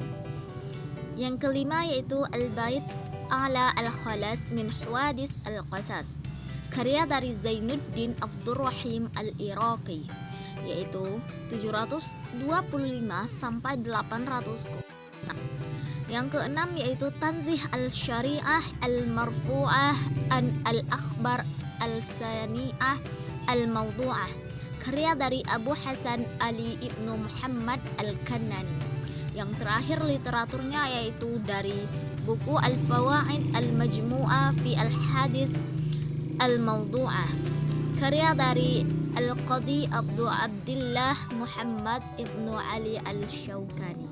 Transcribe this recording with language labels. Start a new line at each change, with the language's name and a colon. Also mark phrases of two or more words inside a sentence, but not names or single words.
Indonesian: Yang kelima yaitu Al-Bait Ala Al-Khalas min Huwadis Al-Qasas, karya dari Zainuddin Abdurrahim Al-Iraqi, yaitu 725 sampai 800. Yang keenam yaitu Tanzih Al-Syari'ah Al-Marfu'ah an Al-Akhbar Al-Sani'ah Al-Maudhu'ah, karya dari Abu Hasan Ali Ibnu Muhammad Al-Kannani. Yang terakhir literaturnya yaitu dari buku Al-Fawaid Al-Majmu'ah fi Al-Hadis Al-Maudhu'ah, karya dari Al-Qadi Abdu Abdillah Muhammad Ibnu Ali Al-Shawkani.